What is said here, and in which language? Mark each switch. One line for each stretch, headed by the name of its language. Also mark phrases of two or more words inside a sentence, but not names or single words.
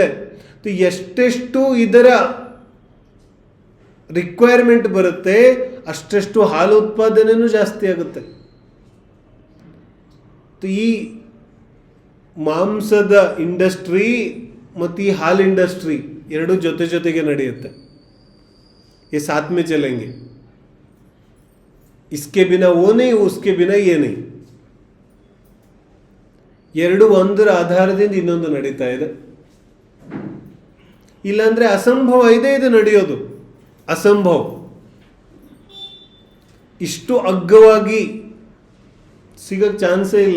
Kannada: ಎಷ್ಟೆಷ್ಟು ಇದರ ರಿಕ್ವೈರ್ಮೆಂಟ್ ಬರುತ್ತೆ ಅಷ್ಟೆಷ್ಟು ಹಾಲು ಉತ್ಪಾದನೆಯೂ ಜಾಸ್ತಿ ಆಗುತ್ತೆ. ಈ ಮಾಂಸದ ಇಂಡಸ್ಟ್ರಿ ಮತ್ತು ಈ ಹಾಲು ಇಂಡಸ್ಟ್ರಿ ಎರಡು ಜೊತೆ ಜೊತೆಗೆ ನಡೆಯುತ್ತೆ.
Hindi: ये साथ में चलेंगे, इसके बिना वो नहीं, उसके बिना ये नहीं.
Kannada: ಎರಡು ಒಂದರ ಆಧಾರದಿಂದ ಇನ್ನೊಂದು ನಡೀತಾ ಇದೆ. ಇಲ್ಲಾಂದ್ರೆ ಅಸಂಭವ ಇದೆ ಇದು ನಡೆಯೋದು, ಅಸಂಭವ. ಇಷ್ಟು ಅಗ್ಗವಾಗಿ ಸಿಗಕ್ಕೆ ಚಾನ್ಸೇ ಇಲ್ಲ.